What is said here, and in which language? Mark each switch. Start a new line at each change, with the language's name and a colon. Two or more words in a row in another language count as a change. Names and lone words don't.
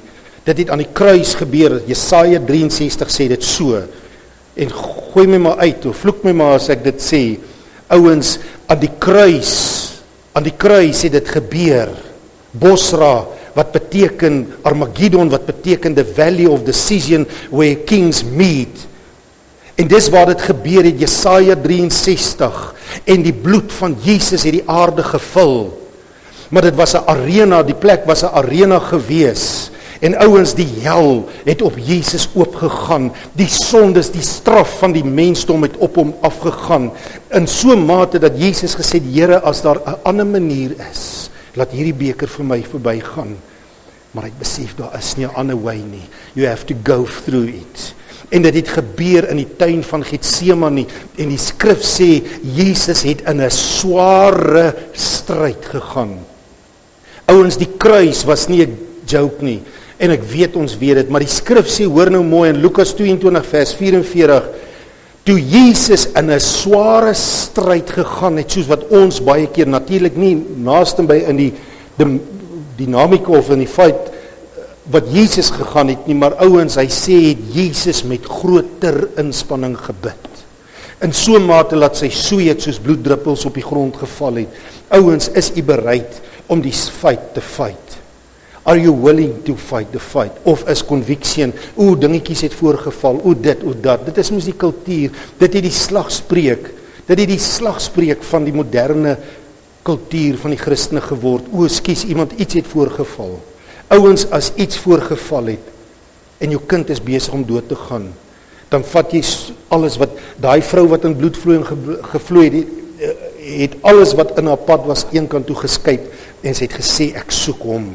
Afrikaans: Dit het aan die kruis gebeur, Jesaja 63 sê dit so, en gooi my maar uit, of vloek my maar as ek dit sê, ouens, aan die kruis het dit gebeur, Bosra, wat beteken Armageddon, wat
English: beteken the valley of decision, where kings meet,
Afrikaans: en dis waar dit gebeur het, Jesaja 63, en die bloed van Jesus het die aarde gevul, maar dit was 'n arena, die plek was 'n arena gewees, en ouens, die hel het op Jesus oopgegaan, die sondes, die straf van die mensdom het op hom afgegaan, in so mate dat Jesus gesê het, Here, as daar 'n ander manier is, laat hierdie beker vir my verbygaan, maar ek besef, daar is nie 'n ander way nie,
English: you have to go through it,
Afrikaans: en dit het gebeur in die tuin van Getsemane, en die skrif sê, Jesus het in 'n sware stryd gegaan. Ouens, die kruis was nie 'n joke nie, en ek weet ons weet dit, maar die skrif sê, hoor nou mooi, in Lukas 22 vers 44, toe Jesus in 'n sware stryd gegaan het, soos wat ons baie keer, natuurlik nie naaste by in die dinamika of in die feit, wat Jesus gegaan het nie, maar ouens, hy sê, het Jesus met groter inspanning gebid, in so mate dat sy sweet soos bloeddruppels op die grond geval het. Ouens, is u bereid om die fight te fight?
English: Are you willing to fight the fight?
Afrikaans: Of is conviction, dingetjies het voorgeval, dit, dat, dit is mos die kultuur, dit het die slagspreuk van die moderne kultuur van die Christene geword, skus, iemand iets het voorgeval. Ouens, as iets voorgeval het, en jou kind is besig om dood te gaan, dan vat jy alles wat, daai vrou wat in bloedvloeiing gevloei het alles wat in haar pad was, een kant toe geskuif, en sy het gesê, ek soek hom.